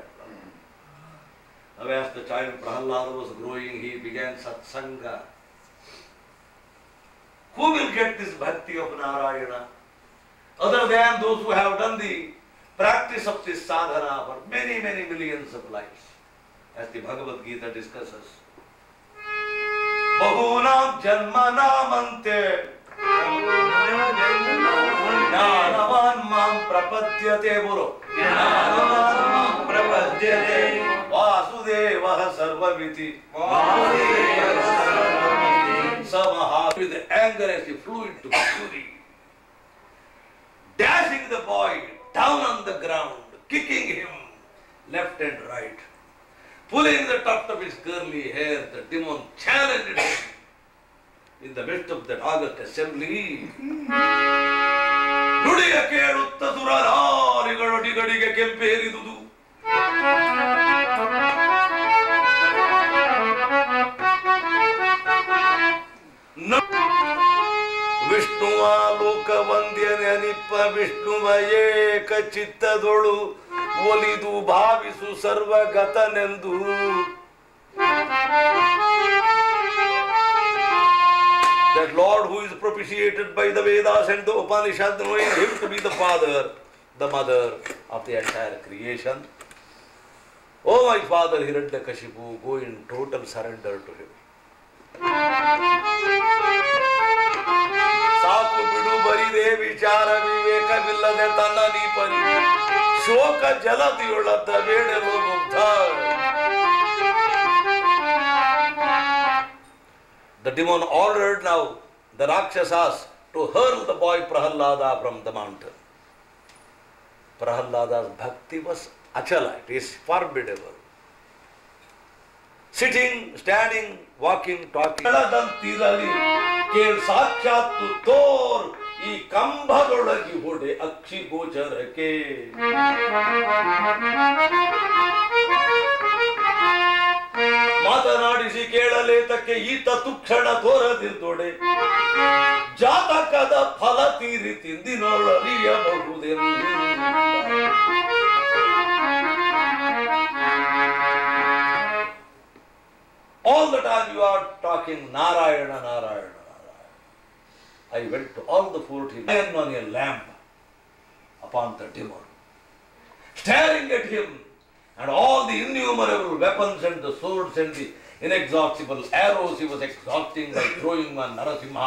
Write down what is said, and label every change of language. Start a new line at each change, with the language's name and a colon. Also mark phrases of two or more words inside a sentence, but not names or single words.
English: Now as the child Prahalada was growing, he began satsanga. Who will get this bhakti of Narayana? Other than those who have done the practice of this sadhana for many, many millions of lives. As the Bhagavad Gita discusses.
Sanskrit: Bahunam janmanamante Jnanavan mam prapadyate bolo. Jnanavan mam prapadyate Vasudevah sarvamiti.
English: Samaha with anger as he flew into fury, dashing the boy down on the ground, kicking him left and right, pulling the tuft of his curly hair. The demon challenged him in the midst of that august assembly.
Kannada: ನುಡಿಯ ಕೇಳುತ್ತ ಸುರಾರಿಗಳು ದಿಗಡಿಗೆ ಕೆಂಪೇರಿದುದು. ವಿಷ್ಣುವ ಲೋಕವಂದ್ಯನಿಪ್ಪ ವಿಷ್ಣುವ ಏಕ ಚಿತ್ತದೊಳು ಒಲಿದು ಭಾವಿಸು ಸರ್ವಗತನೆಂದು.
English: That Lord who is propitiated by the Vedas and the Upanishads, knowing him to be the father, the mother of the entire creation. Oh my father Hiranyakashipu, go in total surrender to him.
Kannada: ಸಾಕು ಬಿಡು ಬರಿದೆ ವಿಚಾರ ವಿವೇಕವಿಲ್ಲದೆ ತನ್ನ ನೀಪರಿ ಶೋಕ ಜಲದಿಯೊಳದ ಬೇಡಲು ಮುಗ್ಧ.
English: The demon ordered now the Rakshasas to hurl the boy Prahalada from the mountain. Prahalada's bhakti was achala, it is formidable. Sitting, standing, walking, talking.
Kannada: ಸಾಕ್ಷಾತ್ತು ತೋರ್ ಈ ಕಂಬದೊಳಗಿ ಹೊಡೆ ಅಕ್ಷಿ ಗೋಚರಕ್ಕೆ. ಮಾತನಾಡಿಸಿ ಕೇಳಲೇತಕ್ಕೆ ಈತ ತುಕ್ಷಣ ತೋರದಿರ್ದೊಡೆ ಜಾತಕದ ಫಲ ತೀರಿ ತಿಂದಿನೊಳರಿಯಬಹುದೆಂದು.
English: All the time you are talking Narayana, Narayana, Narayana. I went to all the 14 men on a lamp upon the demon, staring at him, and all the innumerable weapons and the swords and the inexhaustible arrows he was exhausting by throwing on Narasimha.